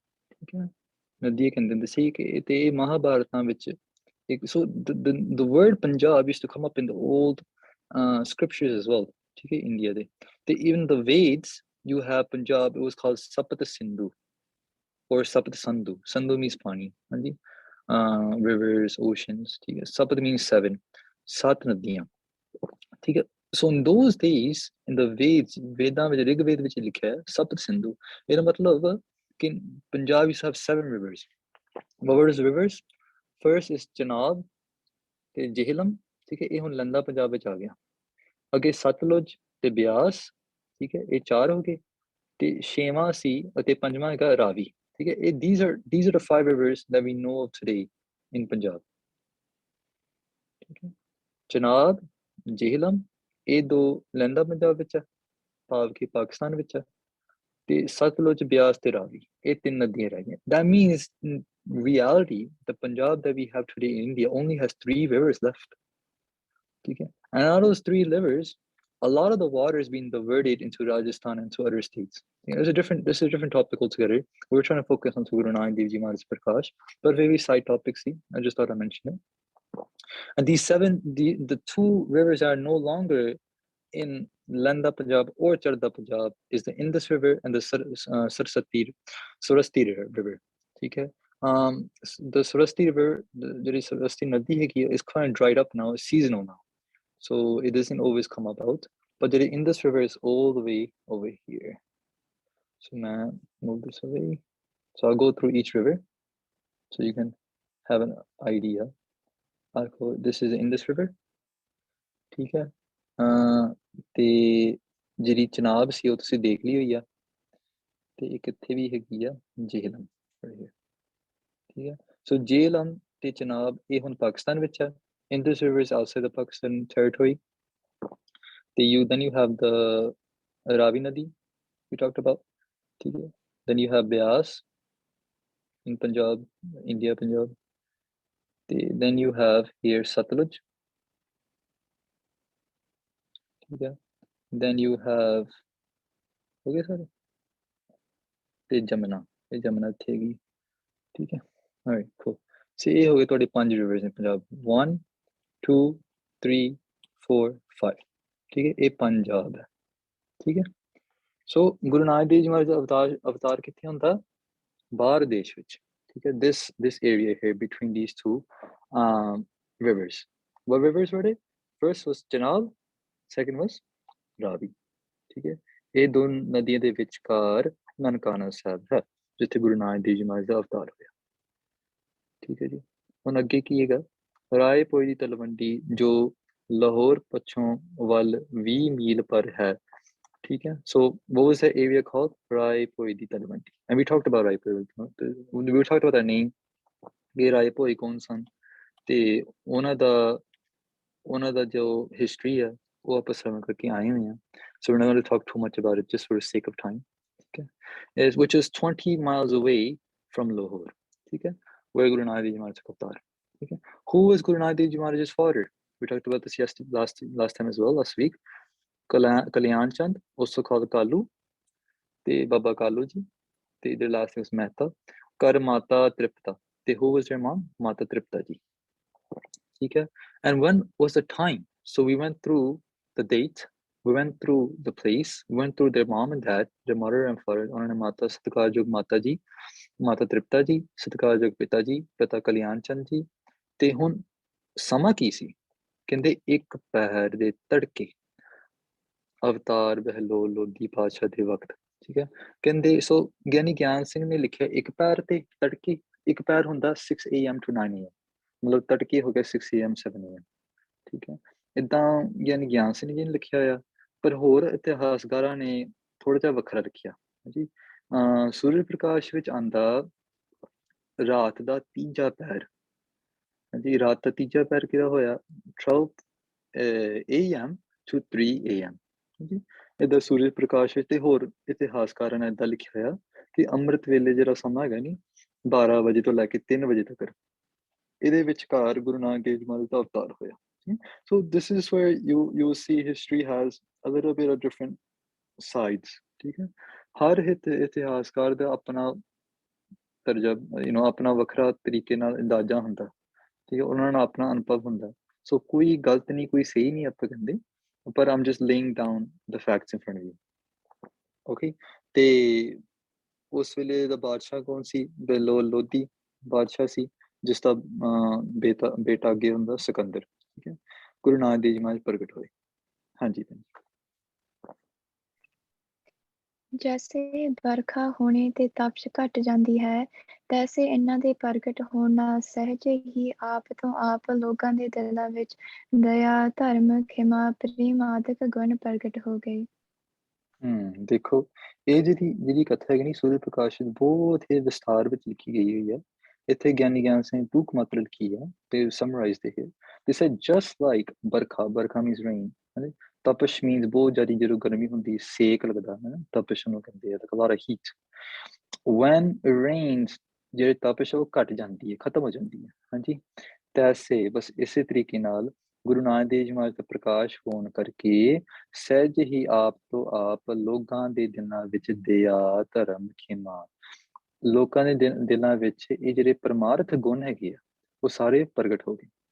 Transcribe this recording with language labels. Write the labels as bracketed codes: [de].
[pa] ਠੀਕ ਹੈ, ਨਦੀਆਂ ਕਹਿੰਦੇ ਹੁੰਦੇ ਸੀ ਕਿ ਤੇ ਮਹਾਭਾਰਤਾਂ ਵਿੱਚ ਇੱਕ, [en] so the word Punjab used to come up in the old scriptures as well, ਠੀਕ ਹੈ, India ਦੇ, ਤੇ even the Veds you have Punjab, it was called Sapat Sindhu or Sapat Sandhu, Sandhu means [pa] ਪਾਣੀ, ਹਾਂਜੀ, [en] rivers, oceans, ਠੀਕ ਹੈ, Sapat means 7, [pa] 7 ਨਦੀਆਂ, ਠੀਕ ਹੈ। [en] So in those days in the Veds, [pa] Vedan ਵਿੱਚ ਰਿਗਵੇਦ ਵਿੱਚ ਲਿਖਿਆ ਹੈ ਸਪਤ ਸਿੰਧੂ, ਇਹਦਾ ਮਤਲਬ ਕਿ Punjab [en] used to have 7 rivers. What were those rivers? First is [pa] Chenab ਤੇ ਜੇਹਲਮ, ਠੀਕ ਹੈ, ਇਹ ਹੁਣ ਲੰਦਾ ਪੰਜਾਬ ਵਿੱਚ ਆ ਗਿਆ, ਅੱਗੇ ਸਤਲੁਜ ਤੇ ਬਿਆਸ, ਠੀਕ ਹੈ, ਇਹ 4 ਹੋ ਗਏ, ਤੇ 6ਵਾਂ ਸੀ ਅਤੇ 5ਵਾਂ ਹੈਗਾ ਰਾਵੀ, ਠੀਕ ਹੈ, ਇਹ [en] these are the 5 rivers that we know of today in Punjab, [pa] ਠੀਕ ਹੈ, ਚਨਾਬ, ਜੇਹਲਮ, ਇਹ 2 ਲਹਿੰਦਾ ਪੰਜਾਬ ਵਿੱਚ ਹੈ, ਭਾਵ ਕਿ ਪਾਕਿਸਤਾਨ ਵਿੱਚ ਹੈ, ਤੇ ਸਤਲੁਜ, ਬਿਆਸ ਤੇ ਰਾਵੀ, ਇਹ 3 ਨਦੀਆਂ ਰਹਿ ਗਈਆਂ. [en] That means in reality the Punjab that we have today in India only has 3 rivers left, [pa] ਠੀਕ ਹੈ, [en] and out of those 3 rivers a lot of the water has been diverted into Rajasthan and to other states. This is a different topic altogether. We're trying to focus on Guru Nanak Dev Ji Maharaj Prakash, but maybe side topics, see, I just thought I mentioned it. And these 7, the 2 rivers are no longer in Landa Punjab or Charda Punjab, is the Indus River and the Saraswati River, [hi] ठीक है, [en] the Saraswati River, the Saraswati Nadi is kind of dried up now, it's seasonal now, so it doesn't always come about, but the Indus River is all the way over here. So now move this away, so I'll go through each river so you can have an idea. This is the Indus River, [pa] ਠੀਕ ਹੈ, ਤੇ ਜਿਹੜੀ ਚਨਾਬ ਸੀ ਉਹ ਤੁਸੀਂ ਦੇਖ ਲਈ ਹੋਈ ਆ, ਤੇ ਇੱਕ ਇੱਥੇ ਵੀ ਹੈਗੀ ਆ ਜੇਹਲਮ, ਠੀਕ ਹੈ, ਸੋ ਜੇਹਲਮ ਤੇ ਚਨਾਬ ਇਹ ਹੁਣ ਪਾਕਿਸਤਾਨ ਵਿੱਚ ਹੈ, [en] Indus River is outside the Pakistan territory, ਤੇ then you have the Ravi Nadi we talked about, [pa] ਠੀਕ ਹੈ, [en] then you have Beas in Punjab, India, Punjab, then you have here Satluj, [pa] ठीक है, [en] then you have, okay sir, [pa] ਤੇ ਜਮਨਾ, ਇਹ ਜਮਨਾ ਇੱਥੇ ਹੈਗੀ, ਠੀਕ ਹੈ, [en] alright cool, so [pa] ਇਹ ਹੋ ਗਏ ਤੁਹਾਡੇ [en] 5 rivers in [pa] ਪੰਜਾਬ, 1 2 3 4 5, ਠੀਕ ਹੈ, ਇਹ ਪੰਜਾਬ ਹੈ, ਠੀਕ ਹੈ। ਸੋ ਗੁਰੂ ਨਾਨਕ ਦੇਵ ਜੀ ਮਹਾਰਾਜ ਦਾ ਅਵਤਾਰ ਕਿੱਥੇ ਹੁੰਦਾ? ਬਾਹਰ ਦੇਸ਼ ਵਿੱਚ, ਠੀਕ ਹੈ, [en] this area here between these 2 rivers. What rivers were they? First was Chenab, second was Ravi, [pa] ਠੀਕ ਹੈ, ਇਹ 2 ਨਦੀਆਂ ਦੇ ਵਿਚਕਾਰ ਨਨਕਾਣਾ ਸਾਹਿਬ ਹੈ, ਜਿੱਥੇ ਗੁਰੂ ਨਾਨਕ ਦੇਵ ਜੀ ਮਹਾਰਾਜ ਦਾ ਅਵਤਾਰ ਹੋਇਆ, ਠੀਕ ਹੈ ਜੀ। ਹੁਣ ਅੱਗੇ ਕੀ ਹੈਗਾ? ਰਾਏ ਭੋਏ ਦੀ ਤਲਵੰਡੀ ਜੋ ਲਾਹੌਰ ਪੱਛੋਂ ਵੱਲ 20 ਮੀਲ ਪਰ ਹੈ, ਠੀਕ ਹੈ। [en] So what was that area called? [pa] Rai Bhoe ਦੀ Talwandi, [en] and we talked about Rai Bhoi, we talked about that name, [pa] ਕਿ ਰਾਏ ਭੋਏ ਕੌਣ ਸਨ, ਤੇ ਉਹਨਾਂ ਦਾ ਜੋ ਹਿਸਟਰੀ ਹੈ ਉਹ ਆਪਾਂ ਸਮਝ ਕਰਕੇ ਆਏ ਹੋਏ ਹਾਂ, [en] so we're not going to talk too much about it just for the sake of time, okay, which is 20 miles away from Lahore, [pa] ਠੀਕ ਹੈ, [en] where Guru Nanak Dev Ji Maharaj took Avtar, ਠੀਕ ਹੈ। Who was Guru Nanak Dev Ji Maharaj's father? We talked about this last time as well, last week. Kalyan Chand, also called Kalu, [pa] ਤੇ [en] Baba Kalu ji, ਤੇ their last name was Mehta. Kar Mata Tripta, ਤੇ who was their mom? Mata Tripta ji, [pa] ਠੀਕ ਹੈ। [en] And when was the time? So we went through the date, we went through the place, we went through their mom and dad, their mother and father. [pa] ਉਹਨਾਂ ਨੇ ਮਾਤਾ ਸਤਿਕਾਰਯੋਗ ਮਾਤਾ ਜੀ, ਮਾਤਾ ਤ੍ਰਿਪਤਾ ਜੀ, ਸਤਿਕਾਰਯੋਗ ਪਿਤਾ ਜੀ, ਪਿਤਾ ਕਲਿਆਣ ਚੰਦ ਜੀ, ਤੇ ਹੁਣ ਸਮਾਂ ਕੀ ਸੀ? ਕਹਿੰਦੇ 1 ਪਹਿਰ ਦੇ ਤੜਕੇ ਅਵਤਾਰ ਬਹਿਲੋਲ ਲੋਧੀ ਪਾਤਸ਼ਾਹ ਦੇ ਵਕਤ, ਠੀਕ ਹੈ। ਕਹਿੰਦੇ ਸੋ ਗਿਆਨੀ ਗਿਆਨ ਸਿੰਘ ਨੇ ਲਿਖਿਆ 1 ਪਹਿਰ ਤੇ ਤੜਕੇ, 1 ਪਹਿਰ ਹੁੰਦਾ [en] 6 AM to 9 AM, [pa] ਮਤਲਬ ਤੜਕੇ ਹੋ ਗਿਆ [en] 6 AM 7 AM, [pa] ਠੀਕ ਹੈ। ਇੱਦਾਂ ਗਿਆਨੀ ਗਿਆਨ ਸਿੰਘ ਜੀ ਨੇ ਲਿਖਿਆ ਆ, ਪਰ ਹੋਰ ਇਤਿਹਾਸਕਾਰਾਂ ਨੇ ਥੋੜਾ ਜਿਹਾ ਵੱਖਰਾ ਲਿਖਿਆ ਜੀ। ਸੂਰਜ ਪ੍ਰਕਾਸ਼ ਵਿੱਚ ਆਂਦਾ ਰਾਤ ਦਾ ਤੀਜਾ ਪਹਿਰ, ਹਾਂਜੀ ਰਾਤ ਦਾ ਤੀਜਾ ਪਹਿਰ ਕਿਹਦਾ ਹੋਇਆ [en] 12 AM to 3 AM, [pa] ਹਾਂਜੀ ਇਹਦਾ ਸੂਰਜ ਪ੍ਰਕਾਸ਼ ਵਿੱਚ। ਤੇ ਹੋਰ ਇਤਿਹਾਸਕਾਰਾਂ ਨੇ ਏਦਾਂ ਲਿਖਿਆ ਹੋਇਆ ਕਿ ਅੰਮ੍ਰਿਤ ਵੇਲੇ ਜਿਹੜਾ ਸਮਾਂ ਹੈਗਾ ਨੀ 12 ਵਜੇ ਤੋਂ ਲੈ ਕੇ 3 ਵਜੇ ਤੱਕ, ਇਹਦੇ ਵਿਚਕਾਰ ਗੁਰੂ ਨਾਨਕ ਦੇਵ ਜੀ ਮਹਾਰਾਜ ਦਾ ਅਵਤਾਰ ਹੋਇਆ। [en] So this is where you see history has a little bit of different sides, [pa] ਠੀਕ ਹੈ। ਹਰ ਇਤਿਹਾਸਕਾਰ ਦਾ ਆਪਣਾ ਤਰਜਾ ਆਪਣਾ ਵੱਖਰਾ ਤਰੀਕੇ ਨਾਲ ਅੰਦਾਜ਼ਾ ਹੁੰਦਾ, ਠੀਕ ਹੈ, ਉਹਨਾਂ ਨਾਲ ਆਪਣਾ ਅਨੁਭਵ ਹੁੰਦਾ। ਸੋ ਕੋਈ ਗਲਤ ਨਹੀਂ, ਕੋਈ ਸਹੀ ਨਹੀਂ ਆਪਾਂ ਕਹਿੰਦੇ, ਪਰ [en] I'm just laying down the facts in front of you, okay। [pa] ਤੇ ਉਸ ਵੇਲੇ ਦਾ ਬਾਦਸ਼ਾਹ ਕੌਣ ਸੀ? ਲੋਧੀ ਬਾਦਸ਼ਾਹ ਸੀ, ਜਿਸ ਦਾ ਬੇਟਾ ਅੱਗੇ ਹੁੰਦਾ ਸਿਕੰਦਰ, ਠੀਕ ਹੈ। ਗੁਰੂ ਨਾਨਕ ਦੇਵ ਜੀ ਮਹਾਰਾਜ ਪ੍ਰਗਟ ਹੋਏ। ਹਾਂਜੀ ਜੈਸੇ ਵਰਖਾ ਹੋਣੇ ਤੇ ਤਪਸ਼ ਘਟ ਜਾਂਦੀ ਹੈ, ਤੈਸੇ ਇਹਨਾਂ ਦੇ ਪ੍ਰਗਟ ਹੋਣ ਨਾਲ ਸਹਿਜ ਹੀ ਆਪ ਤੋਂ ਆਪ ਲੋਕਾਂ ਦੇ ਦਿਲਾਂ ਵਿੱਚ ਦਇਆ, ਧਰਮ, ਖਿਮਾ, ਪ੍ਰੇਮ ਆਦਿਕ ਗੁਣ ਪ੍ਰਗਟ ਹੋ ਗਏ। ਦੇਖੋ ਇਹ ਜਿਹੜੀ ਕਥਾ ਹੈਗੀ ਨੀ ਸੂਰਜ ਪ੍ਰਕਾਸ਼ ਬਹੁਤ ਹੀ ਵਿਸਥਾਰ ਵਿੱਚ ਲਿਖੀ ਗਈ ਹੋਈ ਹੈ। ਇੱਥੇ ਗਿਆਨੀ ਗਿਆਨ ਸਿੰਘ ਟੂਕ ਮਾਤਰ ਲਿਖੀ ਹੈ ਤੇ ਸਮਰਾਈਜ਼ ਦੇ here. [en] They said just like barkha means rain, [pa] ਹਾਂਜੀ। ਤਪਸ਼ means ਬਹੁਤ ਜ਼ਿਆਦਾ ਜਦੋਂ ਗਰਮੀ ਹੁੰਦੀ, ਸੇਕ ਲੱਗਦਾ ਹੈ, ਤਪਸ਼ ਨੂੰ ਕਹਿੰਦੇ ਆ, [en] a lot of heat. When it rains, [pa] ਜਿਹੜੇ ਤਪਸ਼ ਉਹ ਘਟ ਜਾਂਦੀ ਹੈ, ਖਤਮ ਹੋ ਜਾਂਦੀ ਹੈ, ਹਾਂਜੀ। ਤੈਸੇ ਬਸ ਇਸੇ ਤਰੀਕੇ ਨਾਲ ਗੁਰੂ ਨਾਨਕ ਦੇਵ ਜੀ ਮਹਾਰਾਜ ਦਾ ਪ੍ਰਕਾਸ਼ ਹੋਣ ਕਰਕੇ ਸਹਿਜ ਹੀ ਆਪ ਤੋਂ ਆਪ ਲੋਕਾਂ ਦੇ ਦਿਲਾਂ ਵਿੱਚ ਦਇਆ, ਧਰਮ, ਖਿਮਾ, ਲੋਕਾਂ ਦੇ ਦਿਲਾਂ ਵਿੱਚ ਇਹ ਜਿਹੜੇ ਪਰਮਾਰਥ ਗੁਣ ਹੈਗੇ ਆ ਉਹ ਸਾਰੇ ਪ੍ਰਗਟ ਹੋ ਗਏ।